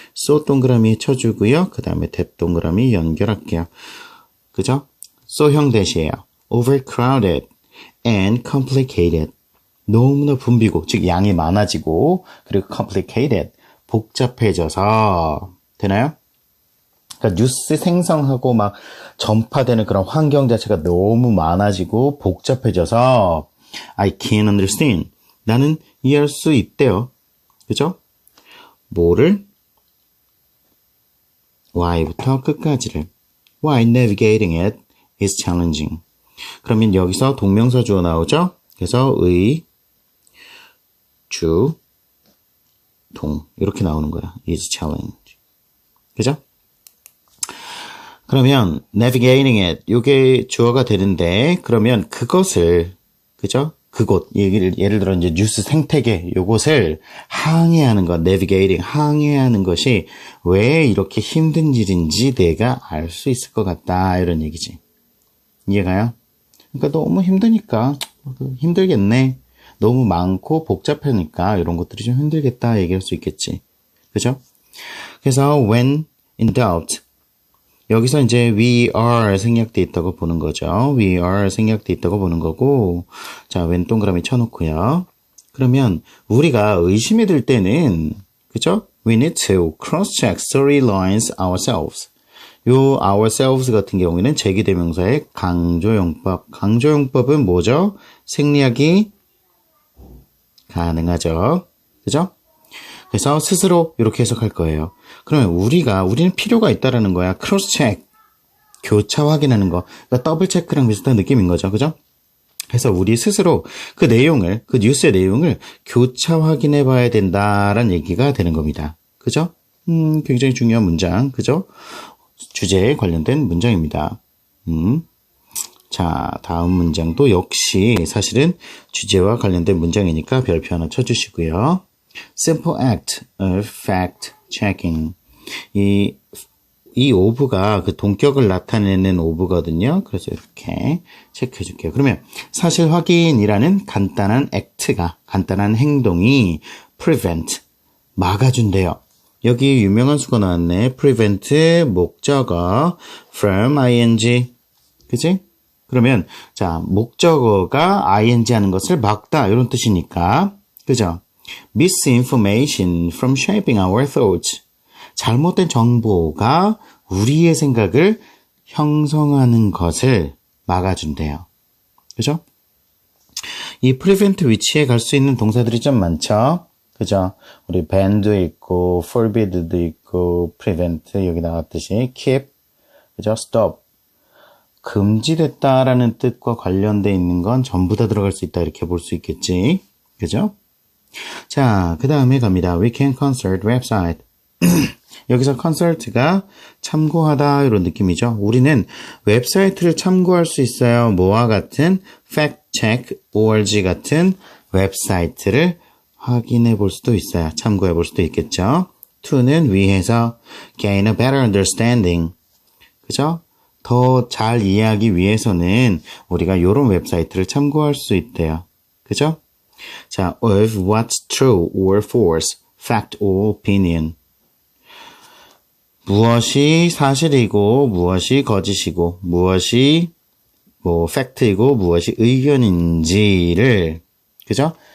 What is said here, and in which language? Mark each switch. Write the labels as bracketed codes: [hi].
[ko] so 동그라미 쳐주고요. 그 다음에 that 동그라미 연결할게요. 그죠? so형 대시에요. [en] overcrowded and complicated. [ko] 너무나 붐비고, 즉 양이 많아지고, 그리고 complicated, 복잡해져서 되나요? 그러니까 뉴스 생성하고 막 전파되는 그런 환경 자체가 너무 많아지고 복잡해져서 [en] I can't understand. [ko] 나는 이해할 수 있대요. 그죠? 뭐를? Why부터 끝까지를. [en] Why navigating it is challenging. [ko] 그러면 여기서 동명사 주어 나오죠? 그래서 의, 주, 동 이렇게 나오는 거야. [en] is challenge. 그죠? [ko] 그러면 navigating it 요게 주어가 되는데 그러면 그것을 그죠? 그곳 예를 들어 이제 뉴스 생태계 요것을 항해하는 것 navigating 항해하는 것이 왜 이렇게 힘든 일인지 내가 알 수 있을 것 같다 이런 얘기지. 이해가요? 그러니까 너무 힘드니까 힘들겠네. 너무 많고 복잡하니까 이런 것들이 좀 힘들겠다 얘기할 수 있겠지. 그죠? 그래서 [en] when in doubt [ko] 여기서 이제 [en] we are [ko] 생략돼 있다고 보는 거죠. [en] we are [ko] 생략돼 있다고 보는 거고 자, 왼 동그라미 쳐놓고요. 그러면 우리가 의심이 들 때는 그죠? [en] We need to cross-check storylines ourselves. [ko] 요 ourselves 같은 경우에는 제기대명사의 강조용법. 강조용법은 뭐죠? 생략이 가능하죠. 그죠? 그래서 스스로 이렇게 해석할 거예요. 그러면 우리는 필요가 있다라는 거야. 크로스 체크. 교차 확인하는 거. 그러니까 더블 체크랑 비슷한 느낌인 거죠. 그죠? 그래서 우리 스스로 그 뉴스의 내용을 교차 확인해 봐야 된다라는 얘기가 되는 겁니다. 그죠? 굉장히 중요한 문장. 그죠? 주제에 관련된 문장입니다. 자, 다음 문장도 역시 사실은 주제와 관련된 문장이니까 별표 하나 쳐주시고요. [en] Simple act of fact checking. [ko] 이 이 of가 그 동격을 나타내는 of거든요. 그래서 이렇게 체크해 줄게요. 그러면 사실 확인이라는 간단한 act가, 간단한 행동이 prevent, 막아준대요. 여기 유명한 수가 나왔네. [en] prevent 목적어 from ing. [ko] 그치? 그러면 자, 목적어가 ing 하는 것을 막다 이런 뜻이니까. 그죠? [en] misinformation from shaping our thoughts. [ko] 잘못된 정보가 우리의 생각을 형성하는 것을 막아준대요. 그죠? 이 prevent 위치에 갈 수 있는 동사들이 좀 많죠? 그죠? 우리 ban도 있고, forbid도 있고, prevent, 여기 나왔듯이, keep, 그죠? [en] stop. [ko] 금지됐다라는 뜻과 관련돼 있는 건 전부 다 들어갈 수 있다, 이렇게 볼 수 있겠지. 그죠? 자, 그 다음에 갑니다. [en] We can consult website. [ko] 여기서 consult가 참고하다 이런 느낌이죠. 우리는 웹사이트를 참고할 수 있어요. 뭐와 같은 factcheck.org 같은 웹사이트를 확인해 볼 수도 있어요. 참고해 볼 수도 있겠죠. to는 위해서 [en] gain a better understanding. [ko] 그죠? 더 잘 이해하기 위해서는 우리가 이런 웹사이트를 참고할 수 있대요. 그죠? 자, [en] of what's true or false, fact or opinion. [ko] 무엇이 사실이고 무엇이 거짓이고 무엇이 팩트이고 무엇이 의견인지를 그죠?